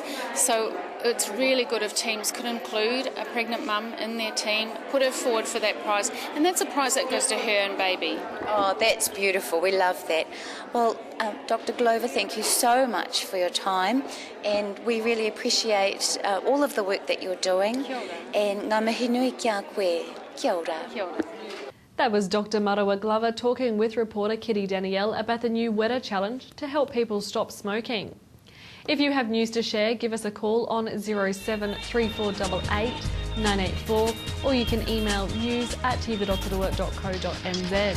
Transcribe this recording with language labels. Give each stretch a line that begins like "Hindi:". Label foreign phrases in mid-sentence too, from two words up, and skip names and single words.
English: So it's really good if teams could include a pregnant mum in their team, put her forward for that prize, and that's a prize that goes to her and baby. Oh, that's beautiful. We love that. Well, Dr. Glover, thank you so much for your time, and we really appreciate all of the work that you're doing.
Māori: Kia ora. And ngā mihi nui kia koe. Kia ora. Kia ora.
English: That was Dr. Marawa Glover talking with reporter Kitty Danielle about the new Wera Challenge to help people stop smoking. If you have news to share, give us a call on 073488 984, or you can email news@tv.rotorua.co.nz.